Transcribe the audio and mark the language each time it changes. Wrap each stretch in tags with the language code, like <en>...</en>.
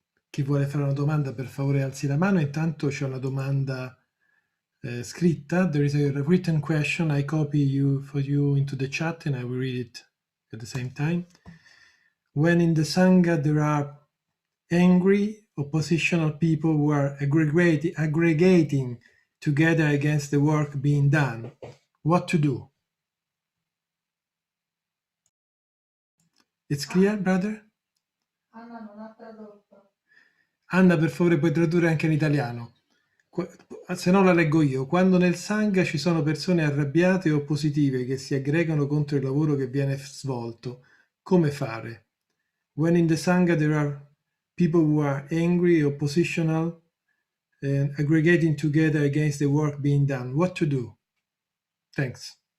<it>Chi vuole fare una domanda, per favore alzi la mano. Intanto c'è una domanda scritta.</it> <en>There is a written question. I copy for you into the chat and I will read it at the same time. When in the Sangha there are angry, oppositional people who are aggregating together against the work being done, what to do? It's clear, brother?</en> <it>Anna non ha tradotto. Anna, per favore, puoi tradurre anche in italiano. Se no la leggo io. Quando nel Sangha ci sono persone arrabbiate o oppositive che si aggregano contro il lavoro che viene svolto, come fare?</it> <en>When in the Sangha there are people who are angry, oppositional, and aggregating together against the work being done, what to do? Thanks.</en>